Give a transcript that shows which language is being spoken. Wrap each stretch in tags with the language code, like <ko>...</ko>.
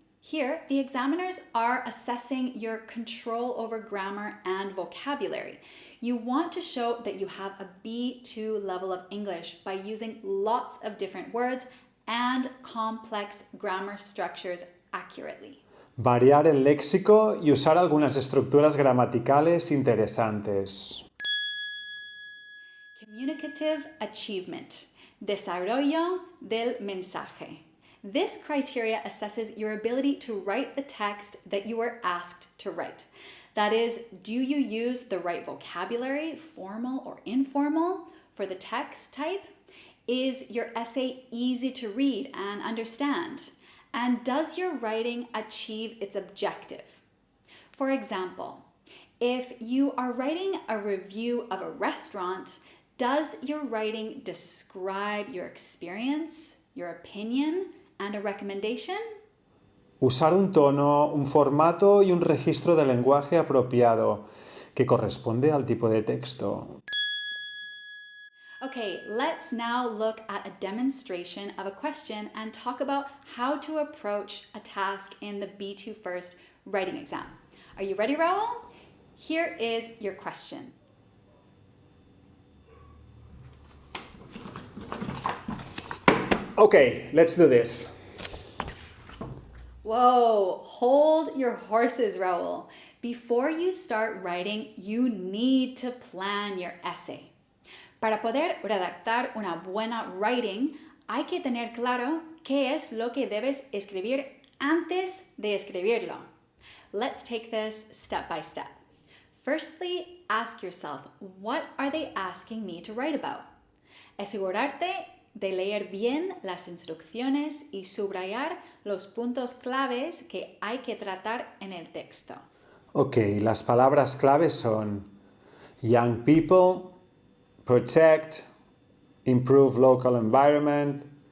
<en>Here, the examiners are assessing your control over grammar and vocabulary. You want to show that you have a B2 level of English by using lots of different words and complex grammar structures accurately.</en> <es>Variar el léxico y usar algunas estructuras gramaticales interesantes.</es> <en>Communicative achievement,</en> <es>desarrollo del mensaje.</es> <en>This criteria assesses your ability to write the text that you were asked to write. That is, do you use the right vocabulary, formal or informal, for the text type? Is your essay easy to read and understand? And does your writing achieve its objective? For example, if you are writing a review of a restaurant, does your writing describe your experience, your opinion, and a recommendation?</en> <es>Usar un tono, un formato y un registro de lenguaje apropiado que corresponde al tipo de texto.</es> <en>Okay, let's now look at a demonstration of a question and talk about how to approach a task in the B2 First writing exam. Are you ready, Raul? Here is your question. Okay, let's do this. Whoa, hold your horses, Raul. Before you start writing, you need to plan your essay.</en> <es>Para poder redactar una buena writing, hay que tener claro qué es lo que debes escribir antes de escribirlo.</es> <en>Let's take this step by step. Firstly, ask yourself, what are they asking me to write about?</en> <es>Asegurarte de leer bien las instrucciones y subrayar los puntos claves que hay que tratar en el texto. Ok, las palabras claves son</es> <en>young people, protect, improve local environment.</en>